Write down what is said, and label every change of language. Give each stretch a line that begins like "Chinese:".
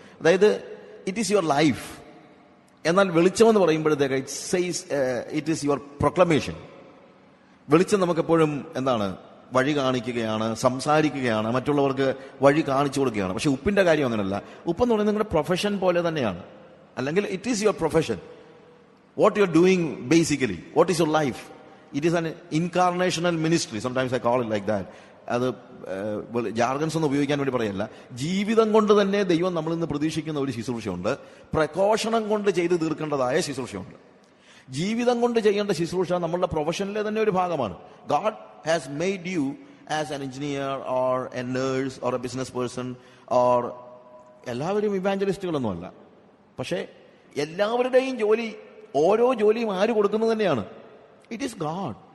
English: അതായത് it is your life.
Malayalam: എന്നാൽ വെളിച്ചം എന്ന് പറയുമ്പോഴത്തേക്ക്
English: It is your proclamation.
Malayalam: വെളിച്ചം നമുക്കെപ്പോഴും എന്താണ്? വഴി കാണിക്കുകയാണ്, സംസാരിക്കുകയാണ്, മറ്റുള്ളവർക്ക് വഴി കാണിച്ചു കൊടുക്കുകയാണ്. പക്ഷെ ഉപ്പിന്റെ കാര്യം അങ്ങനെയല്ല. ഉപ്പെന്ന് പറയുന്നത് നിങ്ങളുടെ പ്രൊഫഷൻ പോലെ തന്നെയാണ്.
English: അല്ലെങ്കിൽ it is your profession. What you are doing basically, what is your life. It is an incarnational ministry. Sometimes I call it like that.
Malayalam: അത് ജാർഗൻസ് ഒന്നും ഉപയോഗിക്കാൻ വേണ്ടി പറയല്ല, ജീവിതം കൊണ്ട് തന്നെ ദൈവം നമ്മളിൽ നിന്ന് പ്രതീക്ഷിക്കുന്ന ഒരു ശുശ്രൂഷയുണ്ട്, പ്രഘോഷണം കൊണ്ട് ചെയ്തു തീർക്കേണ്ടതായ ശുശ്രൂഷയുണ്ട്. ജീവിതം കൊണ്ട് ചെയ്യേണ്ട ശുശ്രൂഷ നമ്മളുടെ പ്രൊഫഷനിലെ തന്നെ ഒരു ഭാഗമാണ്.
English: God has made you as an engineer or a nurse or a business person or,
Malayalam: എല്ലാവരും ഇവാഞ്ചലിസ്റ്റുകളൊന്നുമല്ല, പക്ഷേ എല്ലാവരുടെയും ജോലി, ഓരോ ജോലിയും ആര് കൊടുക്കുന്നത് തന്നെയാണ്?
English: It is God.